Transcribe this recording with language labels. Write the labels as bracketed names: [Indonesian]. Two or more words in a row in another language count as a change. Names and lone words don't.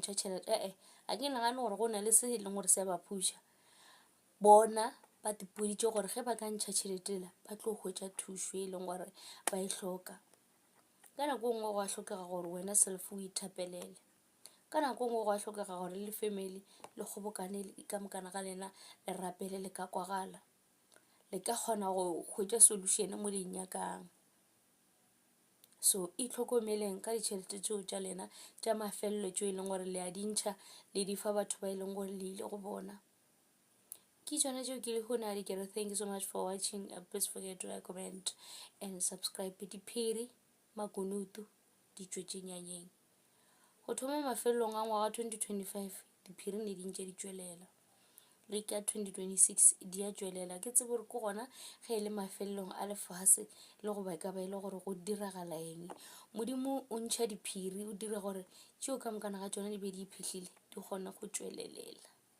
[Northern Sotho] ntšha tšhelete a ke nagane gore go na le se e leng gore se ba phusha bona ba dipoditše gore ge ba ka ntšha tšheletela ba tlo hwetša thušo e leng gore ba e hloka ka nako nngwe go a hlokega gore wena self o ithapelele ka nako nngwe go a hlokega gore le family le kgobokane ka mokana ga lena le rapele le ka kwagala le ka kgona go hwetša solution mo le nyakang so itlhokomeleng ka ditšhelete tšeo tša lena tša mafelelo tšeo e leng gore le a dintšha le di fa batho ba e leng gore le ile go bona ke tšona tšeo ke le gona di kere [English] thank you so much for watching please forget to like, comment and subscribe [Northern Sotho] diphiri makunutu di tšwetše nyanyeng go thoma mafelelong a ngwaga 2025 diphiri ne di ntše di tšwelela le ka 2026 di a tšwelela ke tsebe gore ke gona ge e le mafelelong a lefase le go ba ka ba ile gore go diragala eng modimo o ntšha diphiri o dira gore tšeo ka mokana ga tšona di be di iphihlile di kgona go tšwelelela